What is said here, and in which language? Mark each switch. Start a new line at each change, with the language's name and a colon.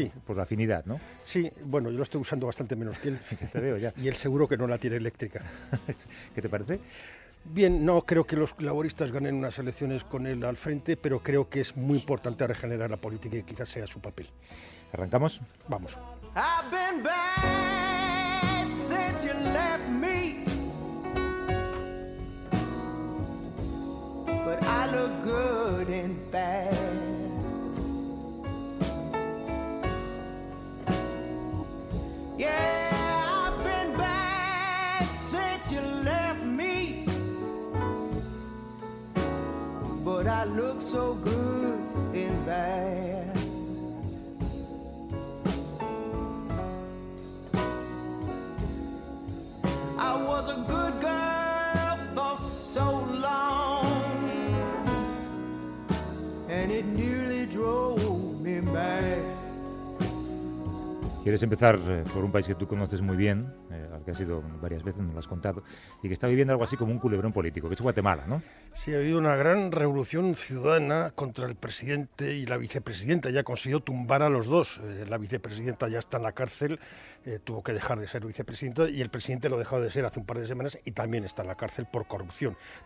Spanish: es por la afinidad, ¿no? Sí, bueno, yo lo estoy usando bastante menos que él. Te veo ya. Y él seguro que no la tiene eléctrica. ¿Qué te parece? Bien, no creo que los laboristas ganen unas elecciones con él al frente, pero creo que es muy importante regenerar la política y quizás sea su papel. ¿Arrancamos? Vamos.
English: I've been bad since you left me, but I look good in bad. Yeah, I've been bad since you left me, but I look so good in bad. I was a good girl for so long, and it nearly drove me mad.
Spanish: ¿Quieres empezar por un país que tú conoces muy bien, al que has ido varias veces, nos lo has contado, y que está viviendo algo así como un culebrón político, que es Guatemala, ¿no? Sí, ha habido una gran revolución ciudadana contra el presidente y la vicepresidenta. Ya consiguió tumbar a los dos. La vicepresidenta ya está en la cárcel, tuvo que dejar de ser vicepresidenta, y el presidente lo dejó de ser hace un par de semanas y también está en la cárcel por corrupción.